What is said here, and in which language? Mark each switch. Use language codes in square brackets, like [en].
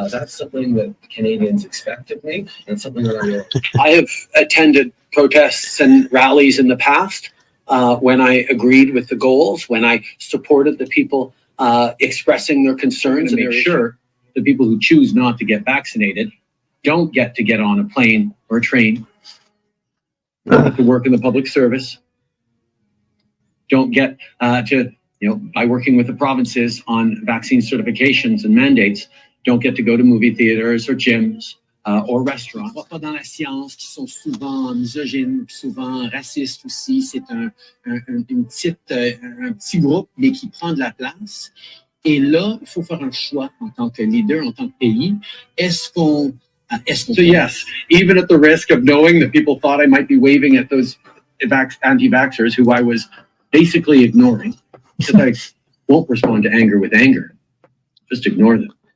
[en] That's something that Canadians expect of me, and something that I have attended protests and rallies in the past when I agreed with the goals, when I supported the people expressing their concerns, and make sure the people who choose not to get vaccinated don't get to get on a plane or a train, don't have to work in the public service, don't get to, by working with the provinces on vaccine certifications and mandates, don't get to go to movie theaters or gyms or restaurants. [fr] Dans la science, qui sont souvent misogynes, souvent racistes aussi, c'est un petit groupe, mais qui prend de la place. Et là, il faut faire un choix en tant que leader, en tant que pays. [en] So yes, even at the risk of knowing that people thought I might be waving at those anti-vaxxers who I was basically ignoring, because I won't respond to anger with anger. Just ignore them.